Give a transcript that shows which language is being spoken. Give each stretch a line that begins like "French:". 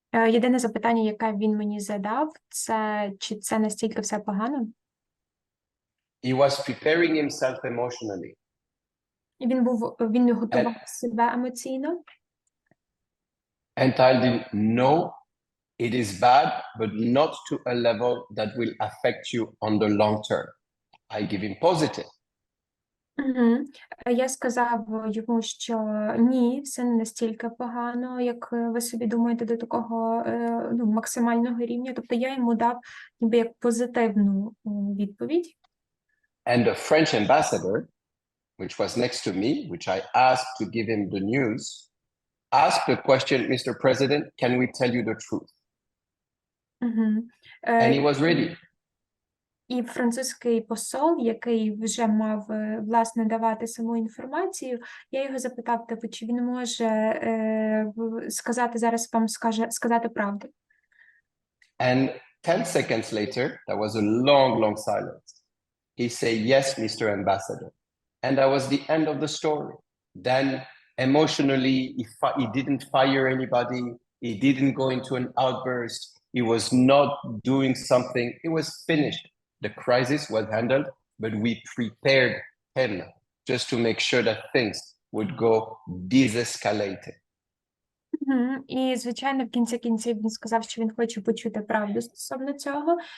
Ukrainian: Єдине запитання, яке він мені задав, це чи це настільки все погано?
English: He was preparing himself emotionally.
Ukrainian: І він готував себе емоційно.
English: And I didn't know it is bad, but not to a level that will affect you on the long term. I give him positive.
Ukrainian: Я сказав йому, що ні, все не настільки погано, як ви собі думаєте, до такого максимального рівня. Тобто я йому дав ніби як позитивну відповідь.
English: And the French ambassador, which was next to me, which I asked to give him the news, asked the question, Mr. President, can we tell you the truth? And he was ready.
Ukrainian: І французький посол, який вже мав, власне, давати саму інформацію, я його запитав, типу, чи він може сказати зараз вам, сказати правду.
English: And 10 seconds later, there was a long silence. He said, yes, Mr. Ambassador. And that was the end of the story. Then emotionally, he didn't fire anybody. He didn't go into an outburst. He was not doing something. It was finished. The crisis was handled, but we prepared him just to make sure that things would go de-escalated.
Ukrainian: І, звичайно, в кінці кінців він сказав, що він хоче почути правду стосовно цього.